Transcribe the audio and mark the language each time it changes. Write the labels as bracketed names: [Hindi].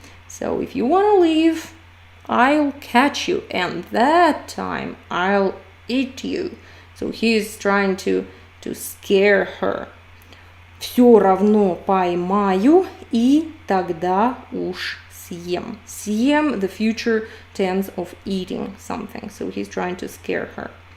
[English] So if you want to leave, I'll catch you, and that time I'll eat you. So he's trying to scare her. [Russian] Все равно поймаю, и тогда уж съем. [English] Съем, the future tense of eating something. So he's trying to scare her.